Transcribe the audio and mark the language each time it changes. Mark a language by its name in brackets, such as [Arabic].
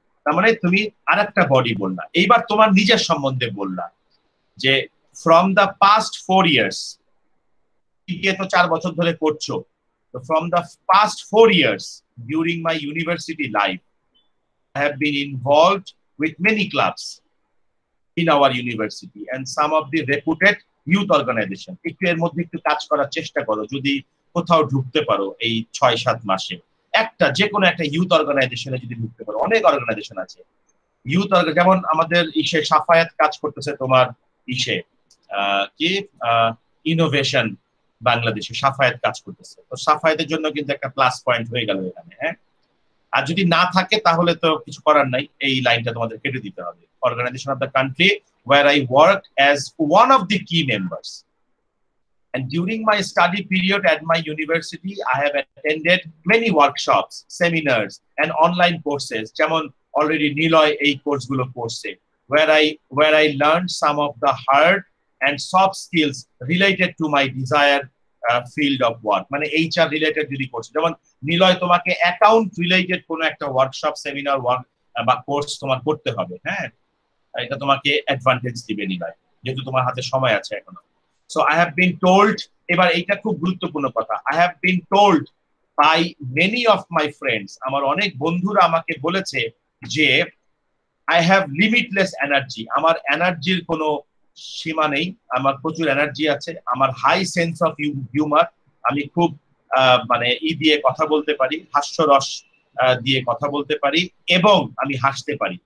[Bangla] তার মানে তুমি আরেকটা বডি বললা, এইবার তোমার নিজের সম্বন্ধে বললা যে [English] from the past 4 years, [Bangla] তো 4 বছর ধরে করছো, তো [English] from the past 4 years during my university life I have been involved with many clubs in our university and some of the reputed youth organization. [Bangla] একটু এর মধ্যে একটু কাজ করার চেষ্টা করো, যদি কোথাও ঢুকতে পারো এই 6-7 মাসে, একটা যে কোনো একটা ইউথ অর্গানাইজেশনে যদি ঢুকতে পারো, অনেক অর্গানাইজেশন আছে ইউথ, যেমন আমাদের ইসে সাফায়াত কাজ করতেছে, তোমার ইসে কি ইনোভেশন বাংলাদেশে সাফায়াত কাজ করতেছে, তো সাফায়াতের জন্য কিন্তু একটা প্লাস পয়েন্ট হয়ে গেল এখানে। হ্যাঁ, আর যদি না থাকে তাহলে তো কিছু করার নাই, এই লাইনটা তোমাদের কেটে দিতে হবে। [English] organisation of the country where I work as one of the key members, and during my study period at my university I have attended many workshops, seminars and online courses, [Bangla] যেমন already নিলয় এই কোর্সগুলো করছে, [English] where I learned some of the hard and soft skills related to my desired field of work, [Bangla] মানে HR related যদি course, যেমন নিলয় তোমাকে account related কোনো একটা ওয়ার্কশপ, সেমিনার বা কোর্স তোমার করতে হবে। হ্যাঁ, এটা তোমাকে অ্যাডভান্টেজ দিবে নিলয়, যেহেতু তোমার হাতে সময় আছে এখনো। [English] so I have been told, [Bangla] এবার এইটা খুব গুরুত্বপূর্ণ কথা, [English] I have been told by many of my friends, [Bangla] আমার অনেক বন্ধুরা আমাকে বলেছে যে [English] I have limitless energy, [Bangla] আমার এনার্জির কোনো সীমা নেই, আমার প্রচুর এনার্জি আছে, আমার হাই সেন্স অফ হিউমার, আমি খুব মানে দিয়ে কথা বলতে পারি, হাস্যরস দিয়ে কথা বলতে পারি, এবং আমি হাসতে পারি।